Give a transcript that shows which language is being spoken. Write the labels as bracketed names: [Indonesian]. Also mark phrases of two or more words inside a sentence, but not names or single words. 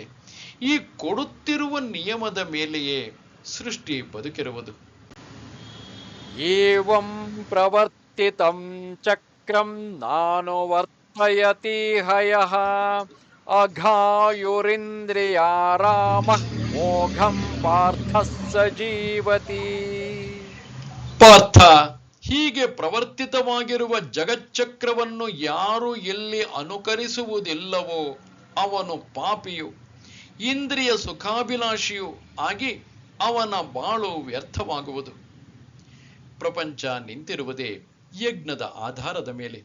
[Kannada] ಈ ಕೊಡುತ್ತಿರುವ ನಿಯಮದ ಮೇಲೆಯೇ ಸೃಷ್ಟಿ ಬದುಕಿರುವುದು. [Sanskrit] ಏವಂ ಪ್ರವರ್ತಿತಂ ಚಕ್ರಂ ನಾನುವರ್ತಯೇದ್ಯಥಾ ಸ್ವಯತಿ ಹಯಃ ಅಘಾಯುರಿಂದ್ರಿಯಾರಾಮಃ ಮೋಘಂ ಪಾರ್ಥಃ ಸ ಜೀವತಿ. ಪಾರ್ಥ, [Kannada] ಹೀಗೆ ಪ್ರವರ್ತಿತವಾಗಿರುವ ಜಗಚ್ಚಕ್ರವನ್ನು ಯಾರು ಎಲ್ಲಿ ಅನುಕರಿಸುವುದಿಲ್ಲವೋ ಅವನು ಪಾಪಿಯು, ಇಂದ್ರಿಯ ಸುಖಾಭಿಲಾಷಿಯೂ ಆಗಿ ಅವನ ಬಾಳು ವ್ಯರ್ಥವಾಗುವುದು. ಪ್ರಪಂಚ ನಿಂತಿರುವುದೇ ಯಜ್ಞದ ಆಧಾರದ ಮೇಲೆ.